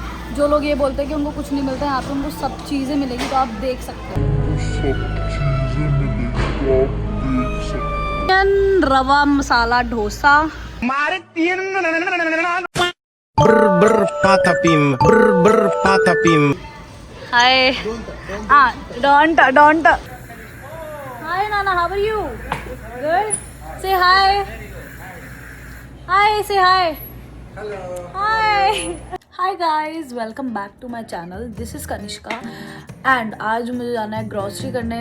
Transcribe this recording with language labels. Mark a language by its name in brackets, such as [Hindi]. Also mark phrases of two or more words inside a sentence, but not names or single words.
[Hindi] जो लोग ये बोलते हैं कि उनको कुछ नहीं मिलता है, यहाँ पे उनको सब चीज़ें मिलेगी, तो आप देख सकते हो। चिकन रवा मसाला डोसा। Brr brr patapim, brr brr patapim. [English] Hi. हाँ, don't। Hi Nana, how are you? Good. Say hi. Hi, say hi. Hello. Hi. Hi guys, welcome back to my channel. This is Kanishka and [Hindi] आज मुझे जाना है ग्रॉसरी करने।